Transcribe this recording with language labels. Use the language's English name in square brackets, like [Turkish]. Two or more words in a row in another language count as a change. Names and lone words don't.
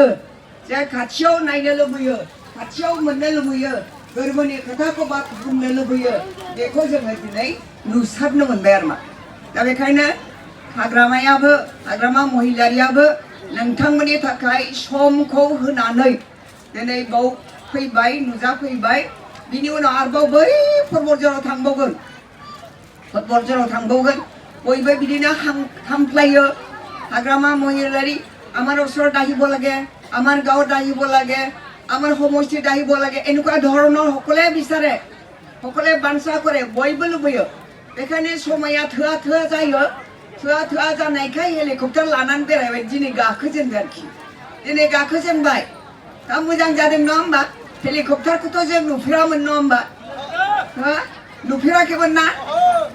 [Bodo] जे खाथियाव नायनो लुबैयो खाथियाव मोननो लुबैयो गोरबोनि खोथाखौ बुंनो लुबैयो बेखौ जोङो दिनै नुसारनो मोनबाय आरोमा दा बेखायनो हाग्रामा महिलारियाबो नोंथांमोननि थाखाय समखौ होनानै दिनै बाव फैबाय नुजाफैबाय बिनि उनाव आरोबाव बै पर्बतजराव थांबावगोन बयबो बिदिनो हामफ्लायो [Assamese] हाग्रामा महिलारी আমাৰ ওচৰত আহিব লাগে আমাৰ গাঁৱত আহিব লাগে আমাৰ সমষ্টিত আহিব লাগে এনেকুৱা ধৰণৰ সকলে বিচাৰে সকলে বাঞ্ছা কৰে [Bodo] বয়বो লুबैयो बेखायनो समाया थोआ जायो थोआ जानायखाय हेलिकप्टार लानानै बेरायबाय दिनै गाखोजेनबाय आरोखि दिनै गाखोजेनबाय दा मोजां जादों नङा होमबा हेलिकप्टारखौथ' जों नुफेरामोन नङा होमबा नुफेराखैमोन ना